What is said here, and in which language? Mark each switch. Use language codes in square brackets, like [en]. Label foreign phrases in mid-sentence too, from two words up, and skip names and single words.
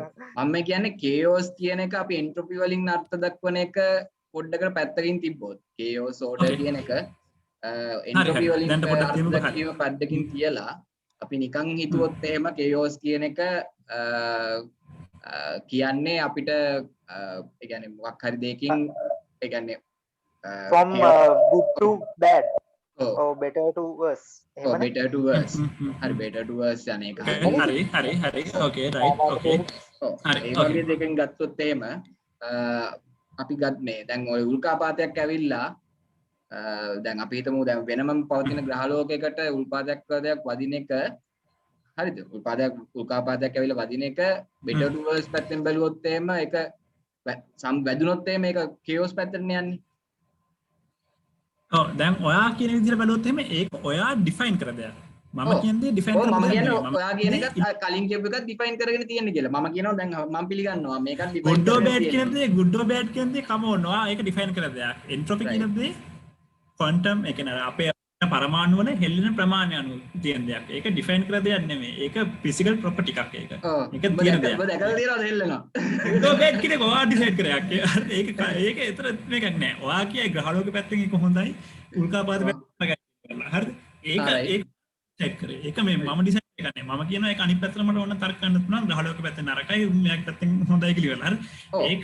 [si] මම කියන්නේ කේෝස් කියන එක අපි එන්ට්‍රොපි වලින් අර්ථ දක්වන එක පොඩ්ඩකට පැත්තකින් තිබ්බොත් කේෝස් ඕඩර් කියන එක එන්ට්‍රොපි වලින් අර්ථ දක්වීම පැත්තකින් තියලා අපි නිකන් හිතුවොත් එහෙම කේෝස් කියන එක කියන්නේ අපිට ඒ කියන්නේ මොකක් හරි දෙයකින් ඒ කියන්නේ [en] from good to bad or better to worse [si] එහෙමනේ [en] better to worse [si] හරි [en] better to worse [si] යන එක [en] හරි okay right okay [si] හරි ඒ වගේ දෙකෙන් ගත්තොත් එහෙම අපි ගන්නේ දැන් ඔය උල්කාපාතයක් ඇවිල්ලා දැන් අපි හිතමු දැන් වෙනම පවතින ග්‍රහලෝකයකට උල්කාපාතයක් වදින එක හරිද උල්කාපාතයක් ඇවිල්ලා වදින එක [en] better to worse [si] පැත්තෙන් බැලුවොත් එහෙම ඒක වැදුනොත් එහෙම ඒක chaos පැත්තට යන්නේ. ඔව් දැන් ඔයා කියන විදිහට බැලුවොත් එහෙම ඒක ඔයා ඩිෆයින් කර දෙයක්. මම කියන්නේ ඩිෆයින් කරන මම කියන්නේ ඔයා කියන එක කලින් කියපු එකත් ඩිෆයින් කරගෙන තියෙන්නේ කියලා. මම කියනවා දැන් මම පිළිගන්නවා මේකත් ඩිෆයින් [en] good or bad [si] කියන දේ [en] good or bad [si] කියන දේ [en] come on [si] ඔයා ඒක ඩිෆයින් කර දෙයක්. entropy කියන දේ quantum ඒ කියන්නේ අපේ පරමාණු වල හෙල්ලෙන ප්‍රමාණය අනුව තියෙන දෙයක්. ඒක ඩිෆයින් කර දෙයක් නෙමෙයි. ඒක [en] physical property [si] එකක් ඒක. ඒක තියෙන දෙයක්. ඔබ දැකලා තියෙනවද හෙල්ලෙනවා? good or bad කියන එක ඔයා ඩිසයිඩ් කරයක්. ඒක ඒතර මේකක් නෑ. ඔයා කියයි ග්‍රහලෝක පැත්තෙන් ඒක හොඳයි. උල්කාපාත පැත්තෙන් කරලා. හරිද? ඒක චෙක් කරේ. ඒක මේ මම ඩිසයිඩ් කරන්නේ. මම කියනවා ඒක අනිත් පැත්තට මට ඕන තර්ක කරන්න පුළුවන්. ග්‍රහලෝක පැත්තෙන් නරකයි. මෙයාගේ පැත්තෙන් හොඳයි කියලා. හරි?